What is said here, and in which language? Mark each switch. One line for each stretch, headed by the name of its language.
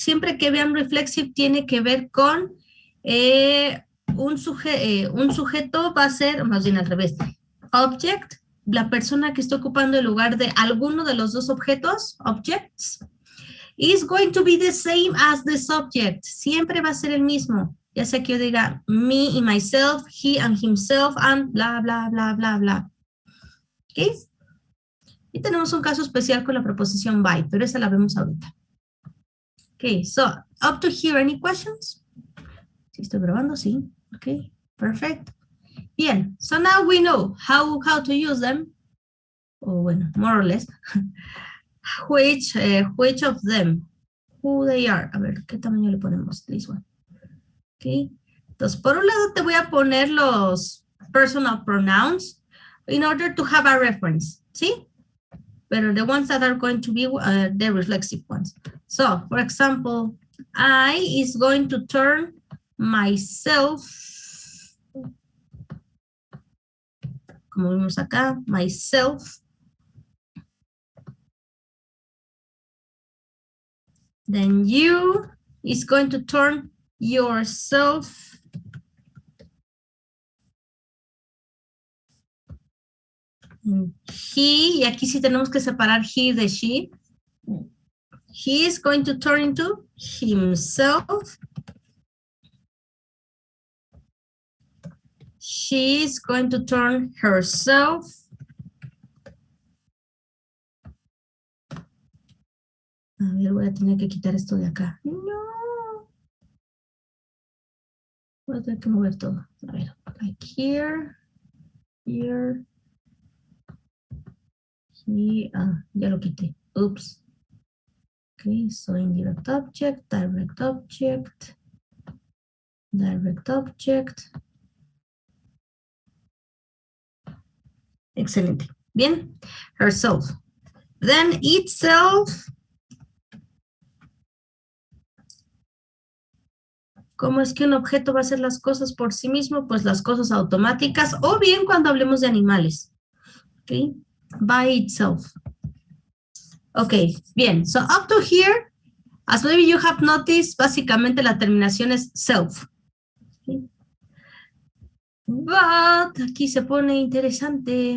Spanish: Siempre que vean reflexive tiene que ver con un sujeto va a ser, más bien al revés, object, la persona que está ocupando el lugar de alguno de los dos objetos, objects,
English: is going to be the same as the subject.
Spanish: Siempre va a ser el mismo. Ya sea que yo diga me y myself,
English: he and himself,
Spanish: and bla, bla, bla, bla, bla. ¿Ok? Y tenemos un caso especial con la preposición by, pero esa la vemos ahorita.
English: Ok, so, up to here, any questions?
Spanish: ¿Sí estoy grabando? Sí.
English: Ok, perfect. Bien, so now we know how to use them. O bueno, more or less. Which of them, who they are.
Spanish: A ver, ¿qué tamaño le ponemos?
English: This one. Ok, entonces,
Spanish: por un lado te voy a poner los
English: personal pronouns in order to have a reference, ¿sí? But the ones that are going to be the reflexive ones. So, for example, I is going to turn myself,
Spanish: como vimos acá,
English: myself. Then you is going to turn yourself.
Spanish: He, y aquí sí tenemos que separar he de she.
English: He is going to turn into himself. She is going to turn herself.
Spanish: A ver, voy a tener que quitar esto de acá. No. Voy a tener que mover todo. A ver,
English: like here, here,
Spanish: y ya lo quité. Oops.
English: Okay, so indirect object, direct object, direct object. Excelente. Bien. Herself. Then itself.
Spanish: ¿Cómo es que un objeto va a hacer las cosas por sí mismo? Pues las cosas automáticas, o bien cuando hablemos de animales.
English: Okay. By itself. Okay, bien. So up to here, as maybe you have noticed,
Spanish: básicamente la terminación es self.
English: Okay.
Spanish: But aquí se pone interesante.